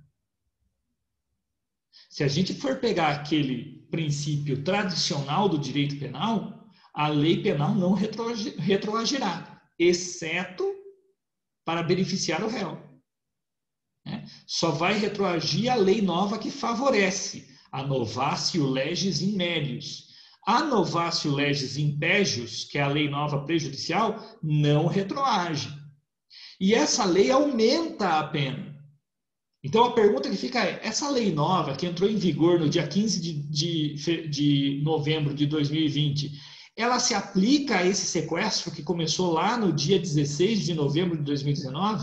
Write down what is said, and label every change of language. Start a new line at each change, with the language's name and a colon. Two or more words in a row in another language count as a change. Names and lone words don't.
Portuguese: Se a gente for pegar aquele princípio tradicional do direito penal, a lei penal não retroagirá, exceto para beneficiar o réu. Só vai retroagir a lei nova que favorece a
Latin: novatio legis in melius. A novatio legis in pejus,
Portuguese: que é a lei nova prejudicial, não retroage. E essa lei aumenta a pena. Então a pergunta que fica é, essa lei nova que entrou em vigor no dia 15 de novembro de 2020, ela se aplica a esse sequestro que começou lá no dia 16 de novembro de 2019?